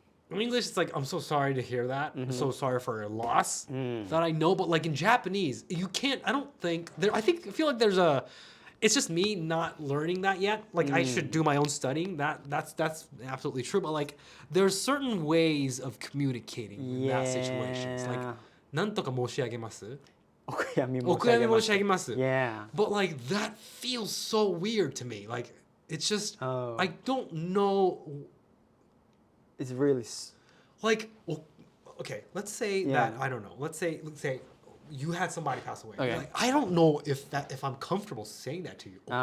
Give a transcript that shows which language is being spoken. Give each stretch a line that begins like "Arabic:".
English: In English, it's like, I'm so sorry to hear that. I'm so sorry for your loss. That I know, but like in Japanese, you can't, I don't think, I feel like there's it's just me not learning that yet. Like I should do my own studying. That's absolutely true. But like there's certain ways of communicating in that situations.
Japanese: Like なんとか申し上げます？お悔やみ申し上げます。
English: Yeah. But like that feels so weird to me. Like it's just I don't know. It's really like okay. Let's say that I don't know. Let's say. You had somebody pass away. Like, I don't know if I'm comfortable saying that to you.